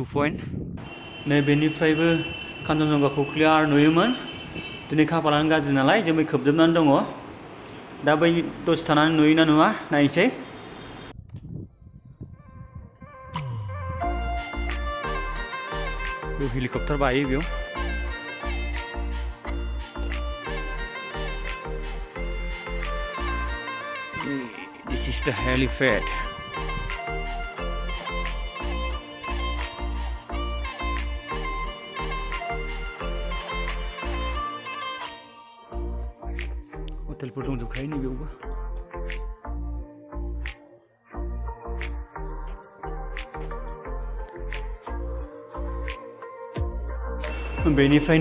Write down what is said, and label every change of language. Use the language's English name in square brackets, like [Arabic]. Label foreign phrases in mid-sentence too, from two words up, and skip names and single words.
[Bodo] पइन्ट नैबेनिफ्रायबो कान्चनजंगाखौ क्लियार नुयोमोन दिनै खाफालानो गाज्रि नालाय जोमै खोबजोबनानै दङ दा बै दसे थानानै नुयोना नुवा नायनोसै हेलिकप्टार बायो बेयाव [English] This is the helipad. [Bodo] हटेलफोर दंजोबखायो नैबेयावबो बेनिफ्राय